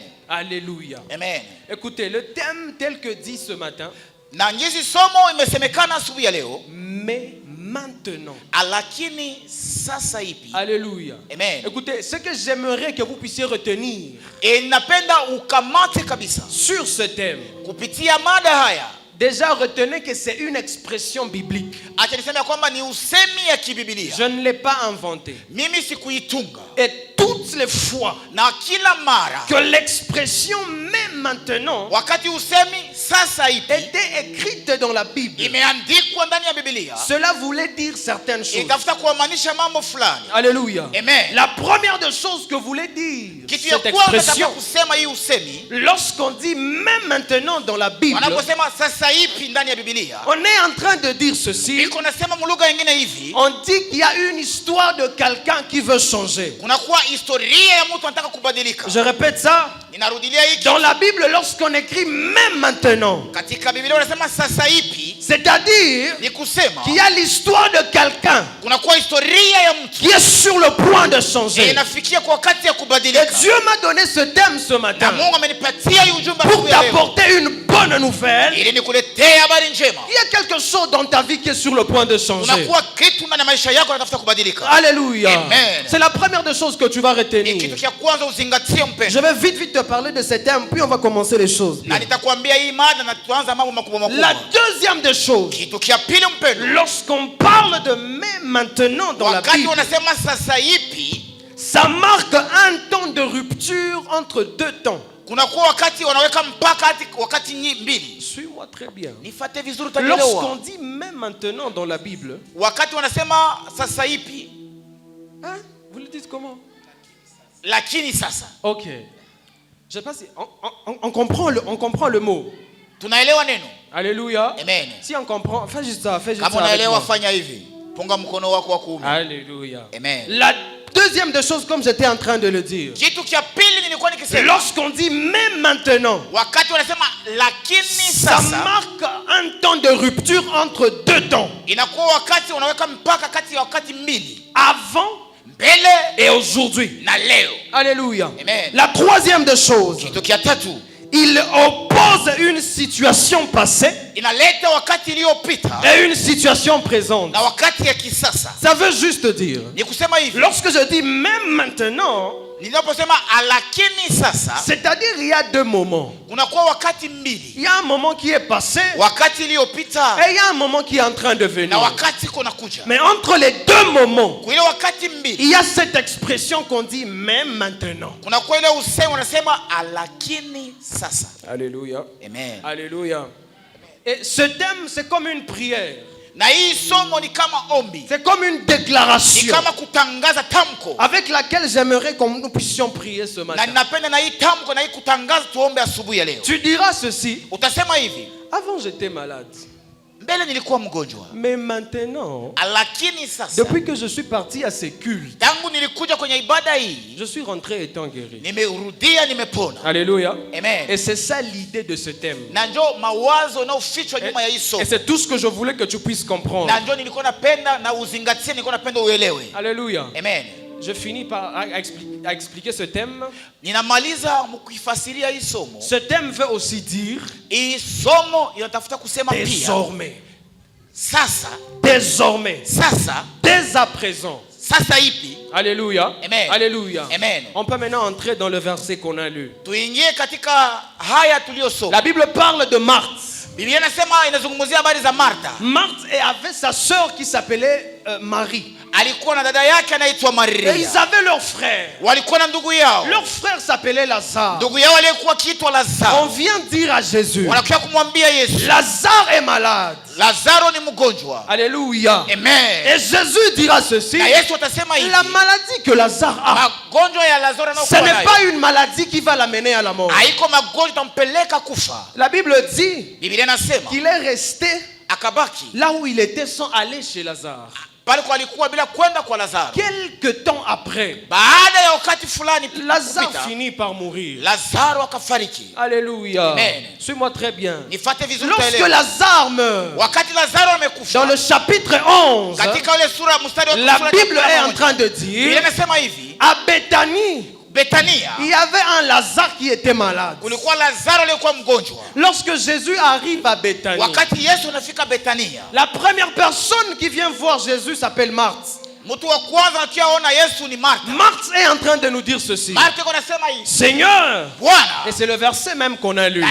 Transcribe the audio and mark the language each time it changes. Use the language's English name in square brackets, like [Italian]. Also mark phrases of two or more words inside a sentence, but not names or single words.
[French] Alléluia. Amen. Écoutez, le thème tel que dit ce matin, [Swahili] Na ngizi somo imesemekana asubuhi ya leo, [French] mais maintenant. [Swahili] lakini sasa ipi? [French] Alléluia. Amen. Écoutez, ce que j'aimerais que vous puissiez retenir [Swahili] Napenda ukamate kabisa [French] sur ce thème, [Swahili] kupitia mada haya. [French] déjà retenez que c'est une expression biblique. [Swahili] Acha niseme ya kwamba ni usemi ya kibibilia. [French] Je ne l'ai pas inventé. [Swahili] Mimi sikuitunga. [French] Et toutes les fois [Swahili] Na kila mara [French] que l'expression mais maintenant [Swahili] wakati usemi sasa ipi [French] était écrite dans la Bible, [Swahili] imeandikwa ndani ya Biblia, [French] cela voulait dire certaines choses. [Swahili] itafuta kuamaanisha mambo fulani. [French] Alléluia. Amen. La première des choses que voulait dire [Swahili] Kitu ya [French] cette [Swahili] kwanza nataka [French] expression, [Swahili] kusema hii usemi, [French] lorsqu'on dit même maintenant dans la Bible, [Swahili] wanaposema sasa ipi ndani ya Biblia, [French] on est en train de dire ceci. [Swahili] iko nasema mulugha nyingine hivi, [French] On dit qu'il y a une histoire de quelqu'un qui veut changer. [Swahili] kunakuwa historia ya mtu anataka kubadilika. [French] Je répète ça. [Swahili] Ninarudilia hiki. [French] Dans la Bible, lorsqu'on écrit même maintenant, [Swahili] Katika Biblia wanasema sasa ipi, [French] c'est-à-dire [Swahili] ni kusema [French] qu'il y a l'histoire de quelqu'un [Swahili] kunakuwa historia ya mtu [French] qui est sur le point de changer. [Swahili] inafikia kwa wakati ya [French] Et [Swahili] kubadilika. [French] Dieu m'a donné ce thème ce [Swahili] Na [French] matin [Swahili] Mungu amenipatia hii ujumbe [French] pour [Swahili] asubuhi ya leo, [French] t'apporter une bonne nouvelle. [Swahili] ili nikuletee habari njema. [French] Il y a quelque chose dans ta vie qui est sur le point de changer. [Swahili] Unakuwa kitu ndani ya maisha yako natafuta kubadilika. [French] Alléluia. Amen. C'est la première des choses que tu vas [Swahili] Ni kitu [French] retenir. [Swahili] cha kwanza uzingatie, mpendwa. [French] Je vais vite te parler de ce thème, puis on va commencer les choses. [Swahili] Na nitakwambia hii mada na tuanza mambo makubwa [French] La [Swahili] makubwa. [French] deuxième des choses, [Swahili] Kitu cha pili, mpendwa, [French] lorsqu'on parle de mais maintenant dans la [Swahili] wakati [French] Bible, [Swahili] wanasema sasa ipi, [French] ça marque un temps de rupture entre deux temps. [Swahili] kunakuwa wakati wanaweka mpaka wakati mbili. [French] Suis-moi très bien. [Swahili] Nifate vizuri [French] Lorsqu'on [Swahili] utanielewa. [French] dit mais maintenant dans la Bible, [Swahili] Wakati wanasema sasa ipi, [French] hein? Vous le dites comment? [Swahili] lakini sasa. [French] Ok. Je sais pas si on comprend le mot. [Swahili] Tunaelewa neno? [French] Alléluia. Amen. Si on comprend, fais juste ça, fais juste [Swahili] Kama [French] ça. avec [Swahili] unaelewa [French] moi. [Swahili] fanya hivi. Punga mkono wako wa kuume. [French] Alléluia. Amen. La deuxième des choses, comme j'étais en train de le dire, [Swahili] Kitu cha pili nilikuwa nikisema, [French] lorsqu'on dit même maintenant, [Swahili] wakati wanasema lakini [French] ça [Swahili] sasa, [French] marque un temps de rupture entre deux temps. [Swahili] inakuwa wakati wanaweka mpaka kati ya wakati mbili, [French] Avant [Swahili] mbele [French] et aujourd'hui. [Swahili] na leo. [French] Alléluia. Amen. La troisième des choses, [Swahili] Kitu cha tatu, [French] il oppose une situation passée [Swahili] inaleta wakati iliyopita [French] et une situation présente. [Swahili] na wakati ya kisasa. [French] Ça veut juste dire, [Swahili] Ni kusema hivi, [French] lorsque je dis même maintenant, [Swahili] Ninaposema alakini sasa, [French] c'est-à-dire il y a deux moments. [Swahili] kunakuwa wakati mbili. [French] Il y a un moment qui est passé [Swahili] Wakati iliyopita [French] et il y a un moment qui est en train de [Swahili] na [French] venir. [Swahili] wakati kunakuja. [French] Mais entre les deux moments, [Swahili] Kwa ile wakati mbili [French] il y a cette expression qu'on dit même maintenant. [Swahili] kunakuwa ile usemi unasema alakini sasa. [French] Alléluia. Amen. Alléluia. Et ce thème, c'est comme une prière. [Swahili] Na hii somo ni kama ombi. [French] C'est comme une [Swahili] Ni [French] déclaration [Swahili] kama kutangaza tamko. [French] avec laquelle j'aimerais que nous puissions prier ce [Swahili] Na [French] matin. [Swahili] ninapenda na hii tamko na hii kutangaza tuombe asubuhi ya leo. [French] Tu diras ceci: [Swahili] Utasema hivi, [French] Avant, j'étais malade. [Swahili] mbele nilikuwa mgonjwa, [French] mais maintenant, [Swahili] lakini sasa [French] depuis que je suis parti à ces cultes, [Swahili] tangu nilikuja kwenye ibada hii [French] je suis rentré étant guéri. [Swahili] nimerudia, nimepona. [French] Alléluia. Amen. Et c'est ça l'idée de ce thème. [Swahili] Na njo mawazo na ufichwa nyuma ya hii somo. [French] Et c'est tout ce que je voulais que tu puisses comprendre. [Swahili] Na njo nilikuwa napenda na uzingatie, nilikuwa napenda uelewe. [French] Alléluia. Amen. Je finis par à expliquer ce thème. [Swahili] Ninamaliza mkifasiria hii somo. [French] Ce thème veut aussi dire [Swahili] Hii somo inatafuta kusema pia [French] désormais. [Swahili] sasa, [French] Désormais. [Swahili] sasa, [French] Dès à présent. [Swahili] sasa ipi? [French] Alléluia. Amen. Alléluia. Amen. On peut maintenant entrer dans le verset qu'on a lu. [Swahili] Tuingie katika haya tuliyosoma. [French] La Bible parle de Marthe. [Swahili] Biblia inasema, inazungumzia habari za Martha. [French] Marthe avait sa sœur qui s'appelait Marie. [Swahili] Alikuwa na dada yake anaitwa [French] Et [Swahili] Maria. [French] ils avaient leur frère. [Swahili] Walikuwa na ndugu yao. [French] Leur frère s'appelait Lazare. [Swahili] Ndugu yao aliyekuwa akiitwa [French] On [Swahili] Lazaro. [French] vient dire à Jésus: [Swahili] Wanakuja kumwambia Yesu, [French] Lazare est malade. [Swahili] Lazaro ni mgonjwa. [French] Alléluia. Amen. Et Jésus dira ceci: [Swahili] Na Yesu atasema hivi, [French] la maladie que Lazare a, [Swahili] magonjwa ya Lazaro [French] ce [Swahili] anayokuwa [French] n'est [Swahili] nayo [French] pas une maladie qui va l'amener à la mort. [Swahili] haiko magonjwa tampeleka kufa. [French] La Bible dit [Swahili] Biblia inasema [French] qu'il est resté [Swahili] akabaki [French] là où il était sans aller chez Lazare. [Swahili] pale kwa alikuwa bila kwenda kwa Lazaro. [French] Quelque temps après, [Swahili] Baada ya wakati fulani [French] Lazare [Swahili] kupita, [French] finit par mourir. [Swahili] Lazaro akafariki. [French] Alléluia. Amen. Suis-moi très bien. [Swahili] Nifate vizuri [French] Lorsque [Swahili] utaelewa. [French] Lazare meurt, [Swahili] Wakati Lazaro [French] dans [Swahili] amekufa, [French] le chapitre 11, [Swahili] katika ile sura mstari wa [French] la [Swahili] sura [French] Bible [Swahili] ya [French] est en [Swahili] 11, [French] train de [Swahili] Biblia [French] dire, [Swahili] inasema hivi, [French] à Béthanie, [Swahili] Betania [French] il y avait un Lazare qui était malade. [Swahili] kulikuwa Lazaro aliyekuwa mgonjwa. [French] Lorsque Jésus arrive à Béthanie, [Swahili] Wakati Yesu anafika Betania, [French] la première personne qui vient voir Jésus s'appelle Marthe. [Swahili] mtu wa kwanza akiona Yesu ni Martha. [French] Marthe est en train de nous dire ceci: [Swahili] Martha anasema hivi, [French] Seigneur, [Swahili] Bwana, [French] et c'est le verset même qu'on a lu,